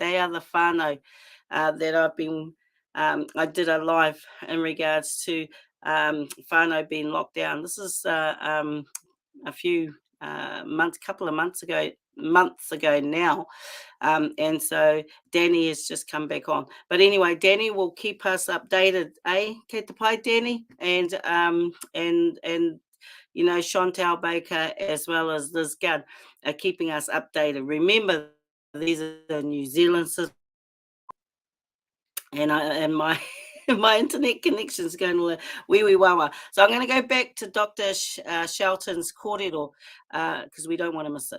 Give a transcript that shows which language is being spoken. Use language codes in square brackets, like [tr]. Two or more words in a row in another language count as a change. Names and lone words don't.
[en] They are the whānau that I've been I did a live in regards to whānau being locked down. This is a few couple of months ago now, and so Danny has just come back on. But anyway, Danny will keep us updated, [mi] Kei te pai, [en] Danny, and Chantal Baker as well as Liz Gunn are keeping us updated. Remember, these are the New Zealand citizens, and my internet connection is going to wee wawa. So I'm going to go back to Dr. Shelton's kōrero because we don't want to miss it.